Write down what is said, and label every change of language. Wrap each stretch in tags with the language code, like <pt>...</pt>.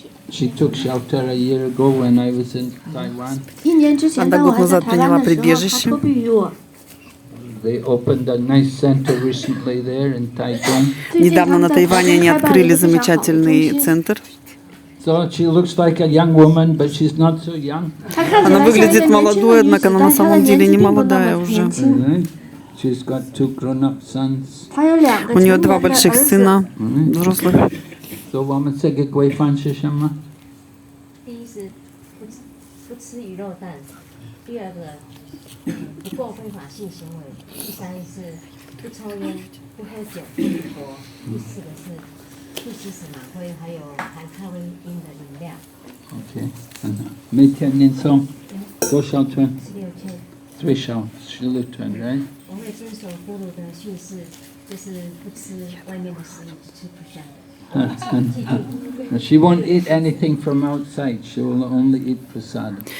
<en>She took shelter a year ago when I was in Taiwan.</en> <ru>Она год назад приняла прибежище.</ru> <en>They opened a nice center recently there in Taichung.</en> <ru>Недавно на Тайване они открыли замечательный центр.</ru> <en>So she looks like a young woman, but she's not so young.</en> <ru>Она выглядит молодой, однако она на самом деле не молодая уже.</ru> <en>She's got 2 grown-up sons.</en> <ru>У нее 2 больших сына, взрослых.</ru> <en>So</en> <zh>我们这个规范是什么？第一是不吃鱼肉蛋，第二个不过非法性行为，第三是不抽烟、不喝酒、不赌博，第四个是不吸食吗啡，还有含咖啡因的饮料。</zh> <en>Okay.</en> <zh>每天念诵多少遍？3小16遍</zh> <en>right?</en> <zh>我会遵守咕噜的训示，就是不吃外面的食物，只吃不香的。</zh> <en>She won't eat anything from outside. She will only eat prasad.</en>